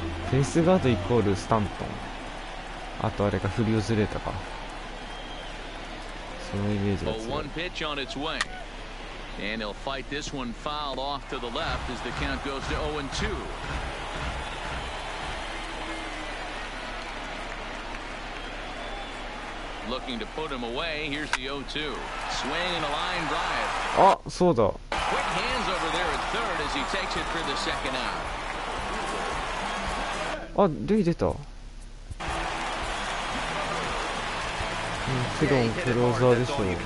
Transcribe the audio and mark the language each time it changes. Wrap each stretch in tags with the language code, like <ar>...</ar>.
<ja>フェイスガードイコールスタントン。あとあれがフリオズレータか。そのイメージが強い。</ja> <en>1 pitch on its way. And he'll fight this one fouled off to the left as the count goes to 0-2. Looking to put him away. Here's the 0-2. Swing and a line drive.</en> <ja>あ、そうだ。</ja> <en>Quick hands over there at third as he takes it for the second out.</en> <ja>あ、レイ出た。もちろんクローザーでしょう。</ja>